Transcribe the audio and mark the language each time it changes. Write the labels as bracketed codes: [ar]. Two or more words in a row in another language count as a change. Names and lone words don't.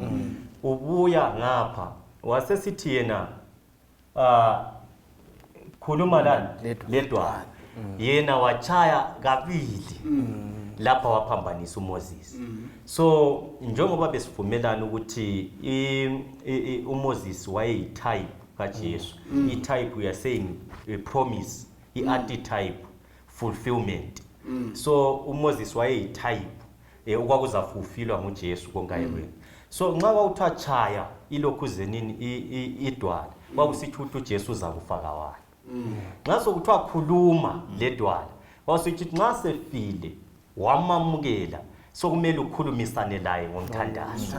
[nd] Ubuya ngapha wasesithi yena khuluma lana ledwala. Yena wachaya kabili. Lapha waphambanisa uMoses. So njengoba besivumelana ukuthi uMoses wayeyitype kaJesu. I-type [en] we are saying a promise, i-archetype fulfillment. [nd] So uMoses wayeyitype okwakuza fulfillwa nguJesu konke. So nxa kwakuthiwa chaya ilokhu zenini idwala kwakusithi ukuthi uJesu uza kufaka wani. Nxa sokuthiwa khuluma ledwala kwasithi nxa sefile wamamukela sokumele ukhulumisane laye ngomthandazo.